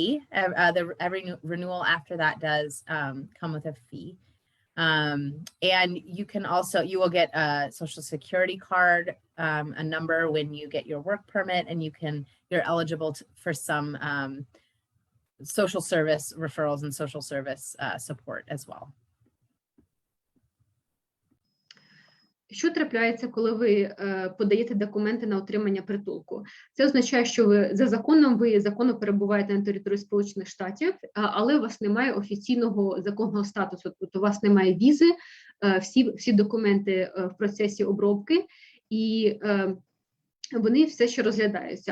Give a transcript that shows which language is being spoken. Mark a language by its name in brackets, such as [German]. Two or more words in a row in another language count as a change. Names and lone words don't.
[English] Every renewal after that does come with a fee. And you can also, you will get a social security card, a number when you get your work permit, and you're eligible for some social service referrals and social service support as well. [Ukrainian] Що трапляється, коли ви подаєте документи на отримання притулку? Це означає, що ви законно перебуваєте на території Сполучених Штатів, але у вас немає офіційного законного статусу, тобто у вас немає візи, всі документи в процесі обробки, і вони все ще розглядаються.